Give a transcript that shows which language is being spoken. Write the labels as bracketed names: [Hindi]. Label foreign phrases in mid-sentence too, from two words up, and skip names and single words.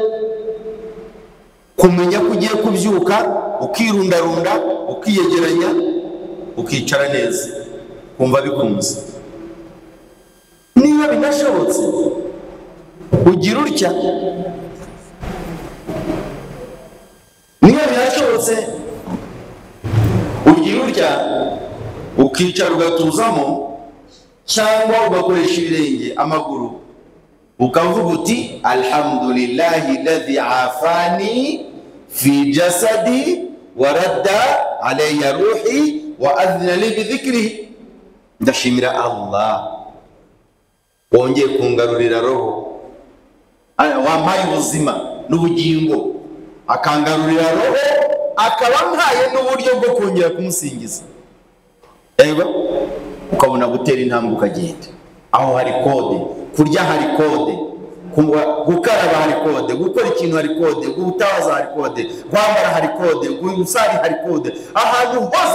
[Kinyarwanda] kumenya ko ugiye kubyuka ukirundarunda ukiyegeranya ukicara neza kumva bikunze niba binashobotse ugira utya niba binashobotse ugira utya ukicara ugatuzamo cyangwa ugakoresha ibirenge amaguru ukavuga uti [Arabic] الحمد لله الذي عافاني في جسدي ورد علي روحي وأذن لي بذكره [Kinyarwanda] ndashimira Allah wongeye kungarurira roho wampaye ubuzima n'ubugingo akangarurira roho akaba mpaye n'uburyo bwo kongera kumusingiza ego ukabona gutera intambwe ukagenda aho hari kode kurya hari kode gukaraba hari kode gukora ikintu hari kode gutabaza hari kode kwambara hari kode gusari hari kode ahantu hose